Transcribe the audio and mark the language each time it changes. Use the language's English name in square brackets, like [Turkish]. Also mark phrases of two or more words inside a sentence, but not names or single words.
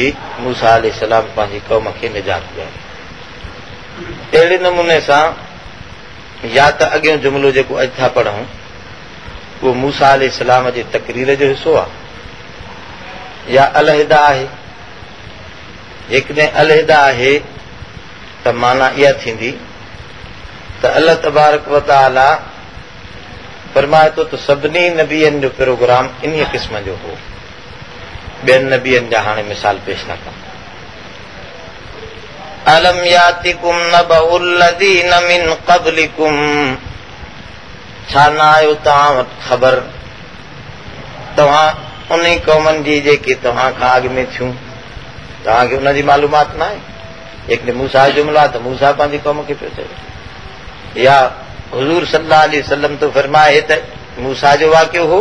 [Sindhi] मूसा अलैहिस्सलाम पंहिंजी क़ौम खे निजात ॾियारी अहिड़े नमूने सां या त अॻियों जुमिलो जेको अॼु था पढ़ूं उहो मूसा अलैहिस्सलाम जे तक़रीर जो हिसो आहे या अलहिदा आहे जेकॾहिं अलहिदा आहे त माना इहा थींदी त [Arabic] الله تبارك وتعالى [Sindhi] फरमाए थो त सभिनी नबियनि जो प्रोग्राम इन क़िस्म जो हो ॿियनि नबियनि जा हाणे मिसाल पेश न कनि [Arabic] ألم يأتكم نبأ الذين من قبلكم [Sindhi] छा न आयो तव्हां वटि ख़बर तव्हां उन क़ौमनि जी जेके तव्हां खां अॻु में थियूं तव्हांखे उनजी मालूमात न आहे जेकॾहिं मूसा जो जुमिलो आहे त मूसा पंहिंजी क़ौम खे पियो चए या हुज़ूर [Arabic] صلى الله عليه وسلم [Sindhi] तो फरमाए त मूसा जो वाक़ियो हो।